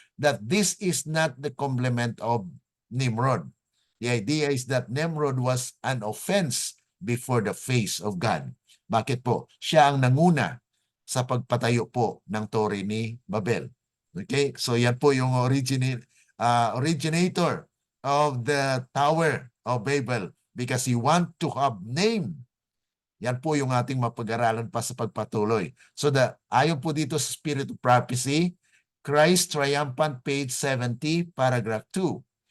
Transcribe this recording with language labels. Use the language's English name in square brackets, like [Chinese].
[English] that this is not the complement of Nimrod. The idea is that Nimrod was an offense before the face of God. [Filipino] Bakit po? Siya ang nanguna sa pagpatayo po ng Torre ni Babel. Okay? So yan po yung [English] originator of the Tower of Babel because he want to have name. [Filipino] Yan po yung ating mapag-aralan pa sa pagpatuloy. So ayon po dito sa Spirit of Prophecy, Christ Triumphant, page 70, paragraph 2.